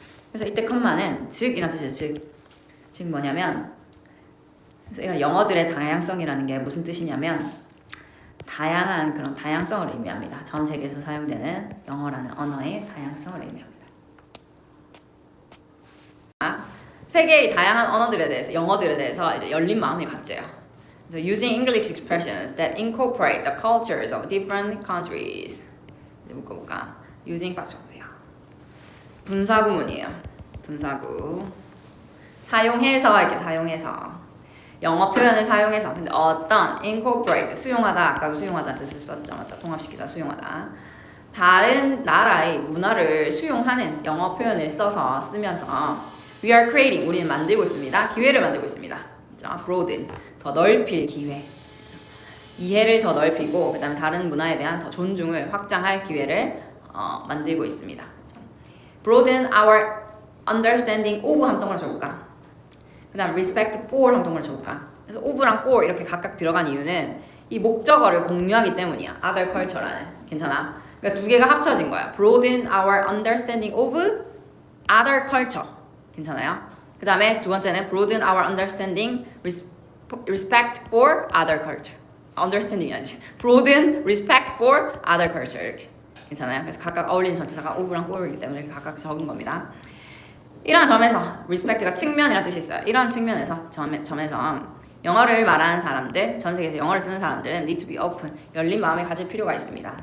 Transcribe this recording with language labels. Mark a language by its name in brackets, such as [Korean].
[Korean] 그래서 이때 컴마는 즉이라는 뜻이에요. 즉 뭐냐면 그래서 이런 영어들의 다양성이라는 게 무슨 뜻이냐면 다양한 그런 다양성을 의미합니다. 전 세계에서 사용되는 영어라는 언어의 다양성을 의미합니다. 세계의 다양한 언어들에 대해서, 영어들에 대해서 이제 열린 마음이 갖져요. [English] So using English expressions that incorporate the cultures of different countries. [Korean] 이제 묶어볼까? Using 박수 보세요. 분사구문이에요. 분사구. 사용해서 이렇게 사용해서 영어 표현을 사용해서 근데 어떤 incorporate 수용하다 아까도 수용하다는 뜻을 썼죠, 맞죠? 통합시키다 수용하다. 다른 나라의 문화를 수용하는 영어 표현을 쓰면서 [English] We are creating. [Korean] 우리는 만들고 있습니다. 기회를 만들고 있습니다. 그렇죠? Broaden. 더 넓힐 기회. 그렇죠? 이해를 더 넓히고 그다음에 다른 문화에 대한 더 존중을 확장할 기회를 만들고 있습니다. 그렇죠? [English] Broaden our understanding of [Korean] 한 동그라 쳐볼까? 그다음 respect for 한 동그라 쳐볼까? 그래서 of랑 for 이렇게 각각 들어간 이유는 이 목적어를 공유하기 때문이야. [English] Other culture라는. [Korean] 괜찮아? 그러니까 두 개가 합쳐진 거야. [English] Broaden our understanding of other culture. [Korean] 괜찮아요? 그 다음에 두 번째는 [English] broaden our understanding, respect for other culture. [Korean] understanding이 아니지. [English] broaden respect for other culture [Korean] 이렇게. 괜찮아요? 그래서 각각 어울리는 전치사가 of랑 for이기 때문에 이렇게 각각 적은 겁니다. 이런 점에서 respect가 측면이라는 뜻이 있어요. 이런 측면에서 점에서 영어를 말하는 사람들, 전 세계에서 영어를 쓰는 사람들은 [English] need to be open, [Korean] 열린 마음을 가질 필요가 있습니다.